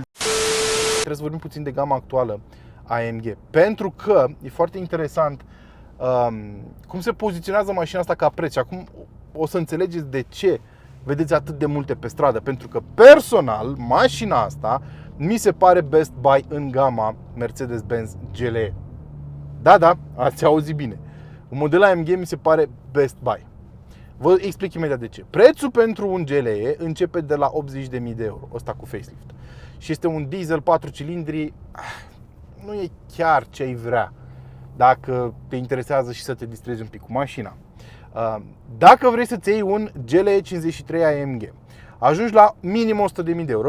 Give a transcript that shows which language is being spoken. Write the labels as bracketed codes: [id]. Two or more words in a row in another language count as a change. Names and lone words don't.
[ro] Trebuie să vorbim puțin de gama actuală AMG, pentru că e foarte interesant cum se poziționează mașina asta ca preț. Și acum o să înțelegeți de ce vedeți atât de multe pe stradă, pentru că personal mașina asta mi se pare [en] best buy [ro] în gama Mercedes-Benz GLE. Da, ați auzit bine. Un model AMG mi se pare [en] best buy. [ro] Vă explic imediat de ce. Prețul pentru un GLE începe de la 80.000 de euro, ăsta cu facelift. Și este un diesel 4 cilindri, nu e chiar ce ai vrea dacă te interesează și să te distrezi un pic cu mașina. Dacă vrei să-ți iei un GLE 53 AMG, ajungi la minim 100.000 de euro.